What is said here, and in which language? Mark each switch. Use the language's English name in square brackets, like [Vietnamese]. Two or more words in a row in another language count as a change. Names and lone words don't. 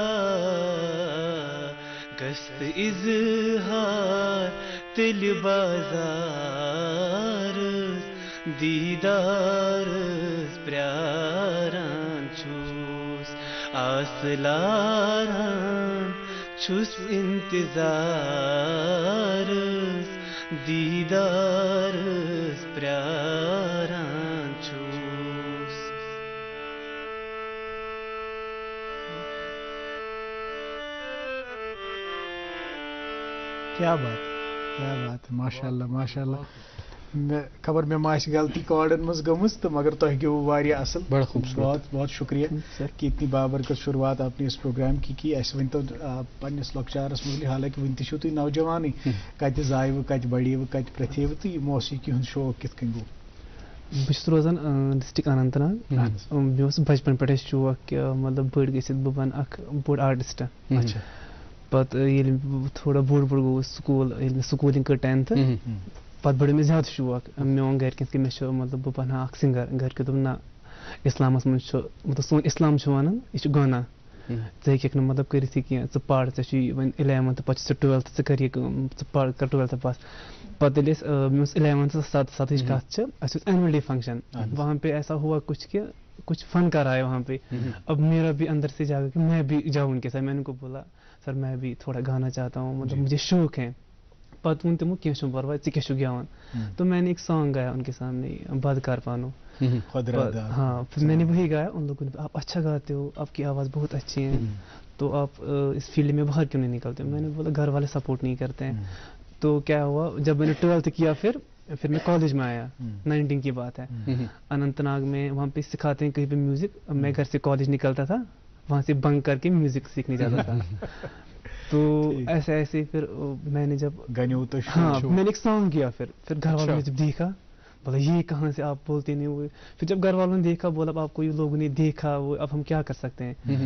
[Kashmiri] گژھِ اِظہار تیٚلہِ بازارس دیٖدارس پرٛاران چھُس آس لاران چھُس اِنتظارس دیٖدارس پرٛاران چھُس [Urdu] کیا بات ہے [Kashmiri] ماشاء اللہ ماشاء اللہ مےٚ خبر مےٚ ما آسہِ غلطی کارڈن منٛز گٔمٕژ تہٕ مگر تۄہہِ گیوٚوُ واریاہ اصٕل [Urdu] بہت بہت شُکریہ کہ اتنی بابرکت شروعات آپ نے اس پروگرام کی [Kashmiri] اَسہِ ؤنۍتو پننِس لۄکچارس مُتعلِق حالانکہِ وٕنہِ تہِ چھِو تُہۍ نوجوانٕے کتہِ زایوٕ کتہِ بڑیوٕ کتہِ پرٛتھیوٕ تہٕ یہِ موسیٖقی ہُنٛد شوق کِتھ کٔنۍ گوٚو بہٕ چھُس روزان ڈسٹرک اننت ناگ مےٚ اوس بچپن پٮ۪ٹھے شوق کہِ مطلب بٔڑ گٔژھِتھ بہٕ بنہٕ اکھ بوٚڑ آرٹِسٹ پتہٕ ییٚلہِ بہٕ تھوڑا بوٚڑ گوٚوُس سکوٗل ییٚلہِ مےٚ سکوٗلِنٛگ کٔر 10th پتہٕ بڑیو مےٚ زیادٕ شوق مےٚ ووٚن گرِکٮ۪ن کہِ مےٚ چھُ مطلب بہٕ بنہٕ ہا اکھ سِنگر گرِکیو دوٚپ نہ اسلامس منٛز چھُ مطلب سون اسلام چھُ ونان یہِ چھُ گۄناہ ژٕ ہیٚککھ نہٕ مطلب کٔرِتھ یہِ کینٛہہ ژٕ پَر ژےٚ چھُے وۄنۍ 11th پَتہٕ چھُ ژٕ 12th ژٕ کَر یہِ کٲم ژٕ پَر کَر 12th پاس پتہ ییٚلہِ أسۍ مےٚ اوس 11th 7th کَتھ چھِ اَسہِ اوس [English] annual day function [Urdu] وہاں پہ ایسا ہوا کچھ کہ کچھ فن کر آئے وہاں پہ اب میرا بھی اندر سے جاگا کہ میں بھی جاؤں ان کے ساتھ میں نے ان کو بولا سر میں بھی تھوڑا گانا چاہتا ہوں مطلب مجھے شوق ہے [Kashmiri] پتہ وون تمو کینٛہہ چھُنہٕ پرواے ژٕ کیٛاہ چھُکھ گٮ۪وان [Urdu] تو میں نے ایک سانگ گایا ان کے سامنے بدکار پانو ہاں پھر میں نے وہی گایا ان لوگوں نے آپ اچھا گاتے ہو آپ کی آواز بہت اچھی ہے تو آپ اس فیلڈ میں باہر کیوں نہیں نکلتے میں نے بولا گھر والے سپورٹ نہیں کرتے ہیں تو کیا ہوا جب میں نے 12th کیا پھر میں کالج میں آیا 19 کی بات ہے اننت ناگ میں وہاں پہ سکھاتے ہیں کہیں پہ میوزک میں گھر سے کالج نکلتا تھا وہاں سے بنک کر کے میوزک سیکھنے جاتا تھا تو ایسے ایسے پھر میں نے جب ہاں میں نے ایک سانگ کیا پھر گھر والوں نے جب دیکھا بولا یہ کہاں سے آپ بولتے نہیں ہوئے پھر جب گھر والوں نے دیکھا بولا آپ کو یہ لوگوں نے دیکھا وہ اب ہم کیا کر سکتے ہیں